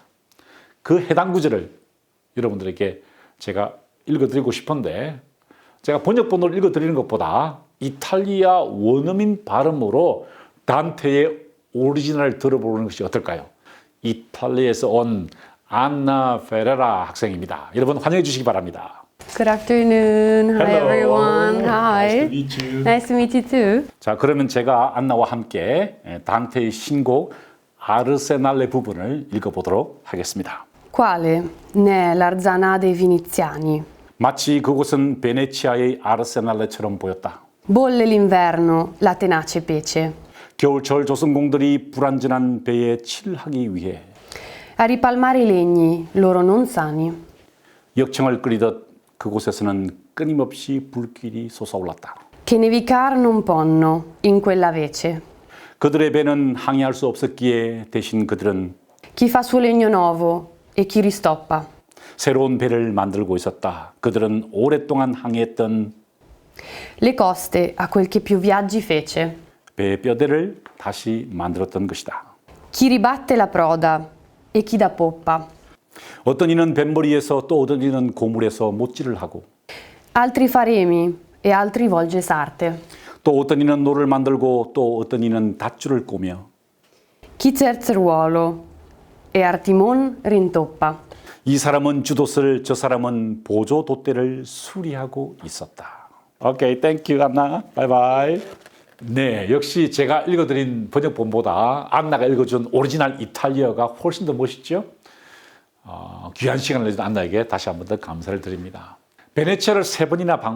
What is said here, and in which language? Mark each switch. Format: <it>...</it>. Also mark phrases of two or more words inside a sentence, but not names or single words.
<ko>그 해당 구절을 여러분들에게 제가 읽어드리고 싶은데, 제가 번역본을 읽어드리는 것보다 이탈리아 원어민 발음으로 단테의 오리지널을 들어보는 것이 어떨까요? 이탈리아에서 온 안나 페레라 학생입니다. 여러분 환영해 주시기 바랍니다.</ko> <en>Good afternoon. Hi Hello. everyone. Hi. Nice to meet you. Nice to meet you too.</en> <ko>자, 그러면 제가 안나와 함께 단테의 신곡 아르세날레 부분을 읽어보도록 하겠습니다.</ko> <it>Quale? Ne l'Arzana dei Veneziani.</it> <ko>마치 그곳은 베네치아의 아르세날레처럼 보였다.</ko> <it>Bolle l'inverno, la tenace pece.</it> <ko>겨울철 조선공들이 불안전한 배에 칠하기 위해</ko> <it>A ripalmare i legni, loro non sani.</it> <ko>역청을 끓이듯 그곳에서는 끊임없이 불길이 솟아올랐다.</ko> <it>Che nevicare non ponno, in quella vece.</it> <ko>그들의 배는 항해할 수 없었기에 대신 그들은</ko> <it>Chi fa suo legno nuovo e chi ristoppa.</it> <ko>새로운 배를 만들고 있었다. 그들은 오랫동안 항해했던</ko> <it>Le coste a quel che più viaggi fece.</it> <ko>배의 뼈대를 다시 만들었던 것이다.</ko> <it>Chi ribatte la proda e chi da poppa.</it> <ko>어떤 이는 뱃머리에서 또 어떤 이는 고물에서 못질을 하고</ko> <it>Altri fa remi e altri volge sarte.</it> <ko>또 어떤 이는 노를 만들고 또 어떤 이는 닷줄을 꼬며</ko> <it>Chi terzruolo e Artimon rintoppa.</it> <ko>이 사람은 주돛을 저 사람은 보조 돛대를 수리하고 있었다.</ko> <en>Okay, thank you Anna. Bye bye.</en> <ko>네, 역시 제가 읽어드린 번역본보다 안나가 읽어준 오리지널 이탈리아가 훨씬 더 멋있죠? 귀한 시간을 내준 안나에게 다시 한 번 더 감사를 드립니다.</ko>